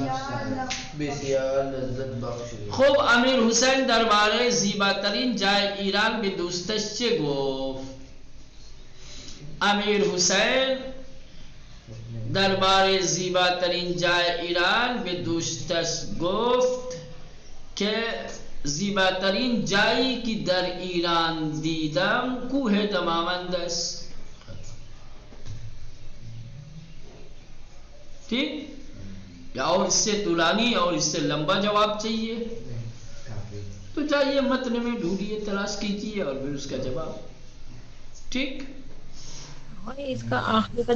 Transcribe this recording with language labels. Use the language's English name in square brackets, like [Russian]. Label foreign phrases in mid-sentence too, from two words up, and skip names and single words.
[Persian] خوب امیر حسین درباره زیباترین جای ایران به دوستش چه گفت امیر حسین درباره زیباترین جای ایران به دوستش گفت که زیباترین جایی که در ایران دیدم کوه دماوند است [Urdu] ٹھیک یا اور اس سے طولانی اور اس سے لمبا جواب چاہیے تو چاہیے متن میں ڈھونڈیے تلاش کیجیے اور پھر اس کا جواب ٹھیک اس کا آخری کا